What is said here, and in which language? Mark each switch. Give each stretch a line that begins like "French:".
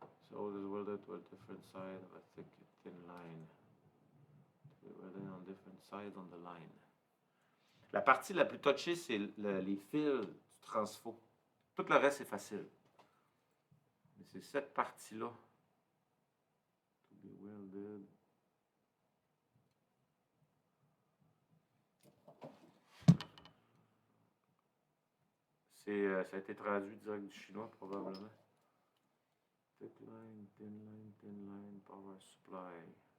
English: So this welded to a different side of a thick, thin line. We're welding on different sides on the line.
French: La partie la plus touchée, c'est les fils du transfo. Tout le reste, c'est facile. Mais c'est cette partie-là.
English: To be welded.
French: Ça a été traduit direct du chinois, probablement.
English: Thick line, thin line, power supply.